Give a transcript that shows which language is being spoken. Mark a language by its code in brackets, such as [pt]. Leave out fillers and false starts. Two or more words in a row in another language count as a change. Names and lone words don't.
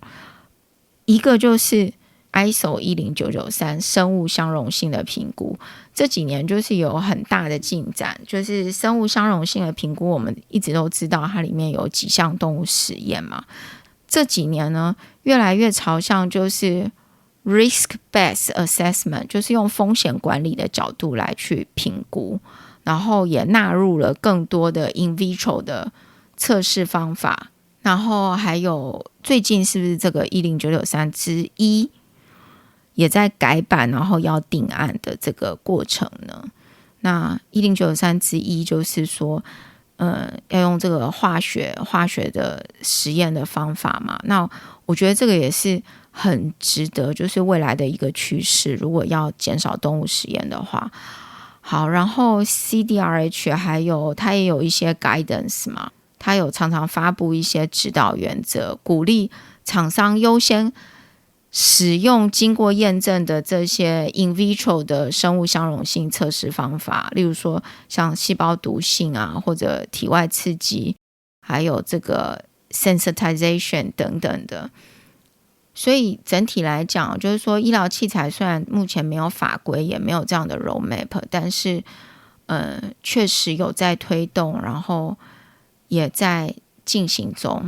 [zh] 一个就是 ISO 10993生物相容性的评估，这几年就是有很大的进展，就是生物相容性的评估，我们一直都知道它里面有几项动物实验嘛。这几年呢，越来越朝向就是 [en] risk-based assessment， [zh] 就是用风险管理的角度来去评估，然后也纳入了更多的 [la] in vitro [zh] 的测试方法。然后还有最近是不是这个10993之一也在改版，然后要定案的这个过程呢？那10993之一就是说要用这个化学的实验的方法嘛。那我觉得这个也是很值得，就是未来的一个趋势，如果要减少动物实验的话。好，然后 CDRH 还有它也有一些 guidance 嘛，它有常常发布一些指导原则，鼓励厂商优先使用经过验证的这些 [la] in vitro [zh] 的生物相容性测试方法，例如说像细胞毒性啊，或者体外刺激，还有这个 sensitization 等等的。所以整体来讲，就是说医疗器材虽然目前没有法规，也没有这样的 roadmap， 但是确实有在推动，然后也在进行中。